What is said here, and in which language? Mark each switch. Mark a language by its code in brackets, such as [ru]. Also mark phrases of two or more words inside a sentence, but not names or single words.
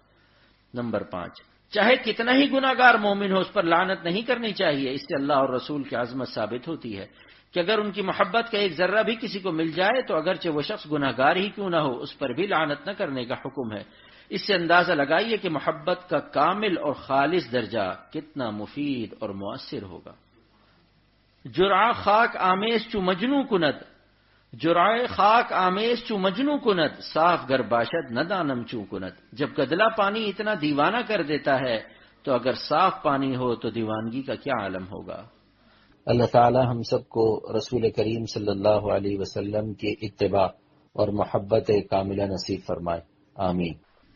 [ur] نمبر 5، چاہے کتنا ہی گناہ گار مومن ہو اس پر لعنت نہیں کرنی چاہیے، اس سے اللہ اور رسول کی عظمت ثابت ہوتی ہے کہ اگر ان کی محبت کا ایک ذرہ بھی کسی کو مل جائے تو اگرچہ وہ شخص گناہ گار ہی کیوں نہ ہو اس پر بھی لعنت نہ کرنے کا حکم ہے۔ اس سے اندازہ لگائیے کہ محبت کا کامل اور خالص درجہ کتنا مفید اور مؤثر ہوگا۔ [fa] جرعہ خاک آمیز چو مجنو کند، جرعہ خاک آمیز چو مجنو کند، صاف گر باشد نہ دانم چوں کند۔ [ur] جب گدلا پانی اتنا دیوانہ کر دیتا ہے تو اگر صاف پانی ہو تو دیوانگی کا کیا عالم ہوگا۔ اللہ تعالی ہم سب کو رسول کریم صلی اللہ علیہ وسلم کی اتباع اور محبت کاملہ نصیب فرمائے، آمین۔